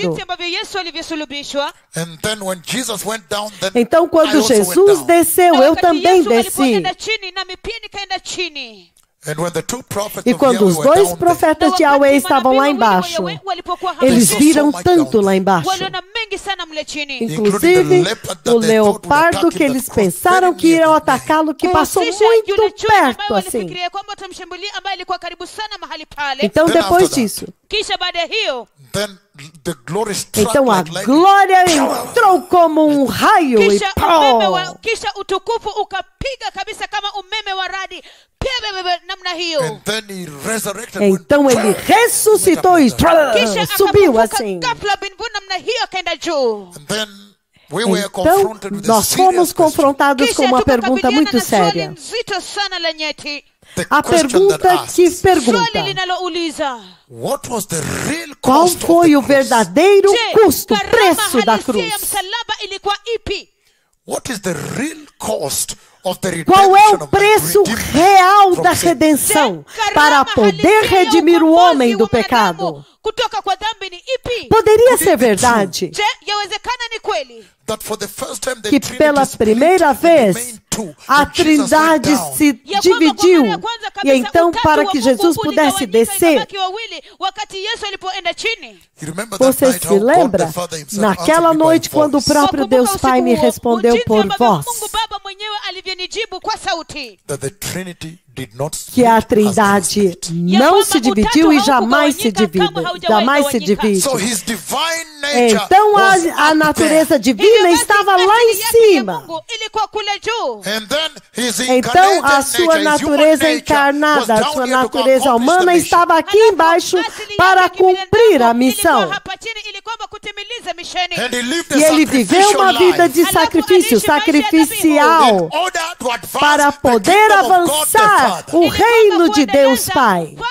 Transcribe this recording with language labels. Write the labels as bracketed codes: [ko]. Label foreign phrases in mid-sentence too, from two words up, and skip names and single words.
[sw] jinsi ambavyo Yesu alivyosulubishwa. [en] And then when Jesus went down, then [pt] Então, [en] I [pt] quando [en] also went [pt] Jesus [en] down. [pt] desceu, [sw] Na [pt] eu [sw] wakati [pt] também [sw] Yesu [pt] desci. [sw] alipoenda chini, nami pia nikaenda chini. [en] And when the two prophets [pt] E [en] of [pt] quando [en] Yahweh [pt] os [en] were [pt] dois [en] down there, [pt] profetas de [sw] Na [pt] Yahweh [sw] wakati [pt] estavam lá [sw] manabii wawili wa [pt] embaixo, [sw] Yahweh walipokuwa [pt] eles [sw] hapa, [pt] viram tanto lá embaixo. [sw] waliona mengi sana mle chini. [pt] Inclusive, o leopardo que eles pensaram que iriam atacá-lo, que passou [sw] Kuhusisha [pt] muito [sw] yule chui [pt] perto [sw] ambaye [pt] assim. [sw] walifikiria kwamba watamshambulia, ambaye alikuwa karibu sana mahali pale. [pt] Então, [en] Then [pt] depois [en] after that, [pt] disso, [sw] Kisha baada ya hiyo, [en] then the glory struck [pt] então a [en] like lightning. [pt] glória entrou como um raio e [sw] kisha utukufu ukapiga kabisa kama umeme wa radi. Namna hiyo. [en] And then he resurrected [pt] Então [en] with [pt] ele [en] power. [pt] ressuscitou e [sw] Kisha [pt] subiu [sw] akafufuka [pt] assim. [sw] ghafla binvu namna hiyo akaenda juu. [en] And then we were [pt] Então [en] confronted with a [pt] nós [en] serious [pt] fomos [en] question. [pt] confrontados com [sw] Kisha [pt] uma pergunta [sw] tukakabiliana [pt] muito [sw] na swali [pt] séria. [sw] nzito sana la nyeti. [en] The [pt] A [en] question that [pt] pergunta [en] asks, [pt] que [sw] Swali [pt] pergunta: [sw] linalouliza, [en] what was the real [pt] qual [en] cost of [pt] foi [en] the [pt] o [en] cross? [pt] verdadeiro custo, [sw] gharama [pt] preço da [sw] halisia ya [pt] cruz? [sw] msalaba ilikuwa ipi? [en] What is the real cost of the [pt] Qual é [en] redemption [pt] o [en] of man, [pt] preço [en] redeemed [pt] real [en] from [pt] da [en] sin? [pt] redenção [sw] Gharama [pt] para poder [sw] halisia ya [pt] redimir o [sw] ukombozi [pt] homem do [sw] wa mwanadamu [pt] pecado? [sw] kutoka kwa dhambi ni ipi? [pt] Poderia ser verdade [sw] Je, yawezekana ni kweli [en] That for the first time the [pt] que [en] Trinity [pt] pela [en] split [pt] primeira [en] and [pt] vez [en] remained two. [pt] a [en] When Jesus went [pt] Trindade [en] down, [pt] se [sw] ya kwamba kwa [pt] dividiu [sw] mara ya kwanza [pt] e [sw] kabisa [pt] então [sw] utatu [pt] para [sw] wa [pt] que [sw] Mungu [pt] Jesus pudesse [sw] uligawanyika, [pt] descer? [sw] ikabaki wawili wakati Yesu alipoenda chini. [en] you remember that [pt] Você [en] night [pt] se [en] how God [pt] lembra [en] the Father himself [pt] naquela [en] answered me by [pt] noite quando o [en] voice, [pt] próprio [sw] Wakumbuka [pt] Deus [sw] usiku [pt] Pai me [sw] huo, [pt] respondeu [sw] jinsi [pt] por [sw] ambavyo [pt] voz? [sw] Mungu Baba mwenyewe alivyonijibu kwa sauti. [en] that the Trinity did not [pt] que a [en] split as they [pt] Trindade [en] split. [pt] não se dividiu e jamais se divide. Jamais se divide. [en] So his divine nature [pt] Então [en] was [pt] a [en] up [pt] natureza [en] there. [pt] divina estava lá em cima. [sw] ilikuwa kule juu. [en] And then his [pt] Então a sua natureza encarnada, a sua natureza humana estava aqui embaixo para cumprir a missão. E ele viveu uma vida de sacrifício, sacrificial, para poder avançar o reino de Deus Pai.